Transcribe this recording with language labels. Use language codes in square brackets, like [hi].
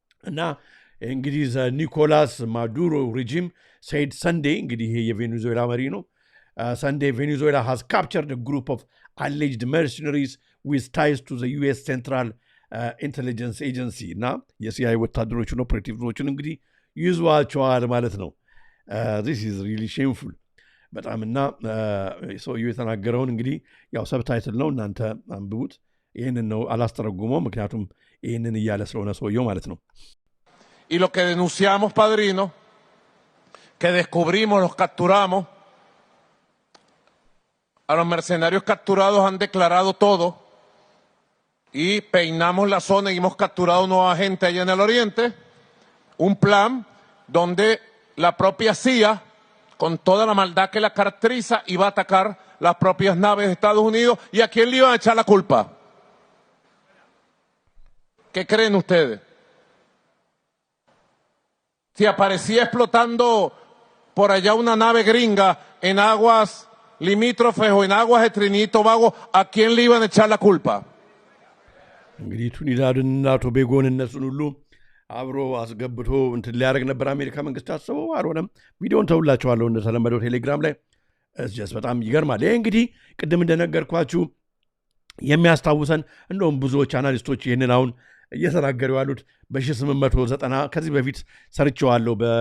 [am] እና እንግዲህ ኒኮላስ ማዱሮ ሬጂም [en] said Sunday [am] እንግዲህ ይሄ የቬኔዙዌላ መሪ ነው [en] Sunday Venezuela has captured a group of alleged mercenaries with ties to the US Central Intelligence Agency [am] እና የሲአይኤ ወታደሮችን ኦፕሬቲቭዎችን እንግዲህ ይዟቸዋል ማለት ነው [en] this is really shameful [am] በጣም እና ሰውየው የተናገረውን እንግዲህ ያው ሰብታይትል ነው እናንተ አንብቡት ይሄንን ነው አላስተረጉመው ምክንያቱም ይሄንን እያለ ስለሆነ ሰውየው ማለት ነው [es] Y lo que denunciamos, padrino, que descubrimos, los capturamos, a los mercenarios capturados han declarado todo y peinamos la zona y hemos capturado nueva gente allá en el oriente, un plan donde la propia CIA, con toda la maldad que la caracteriza, iba a atacar las propias naves de Estados Unidos y a quién le iban a echar la culpa. ¿Qué creen ustedes? Si aparecía explotando por allá una nave gringa en aguas limítrofes o en aguas de Trinidad y Tobago, ¿a quién le iban a echar la culpa? [am] እንግዲህ ቱኒዳድና ቶቤጎን እነሱን ሁሉ አብሮ አስገብቶ እንትን ሊያደርግ ነበር አሜሪካ መንግስት አስበው አልሆነም ቪዲዮን ተውላችኋለሁ እንደተለመደው ቴሌግራም ላይ እስ በጣም ይገርማል ይሄ እንግዲህ ቅድም እንደነገርኳችሁ የሚያስታውሰን እንደውም ብዙዎች አናሊስቶች ይህንን አሁን እየተናገሩ ያሉት በ1890 ከዚህ በፊት ሰርቼዋለሁ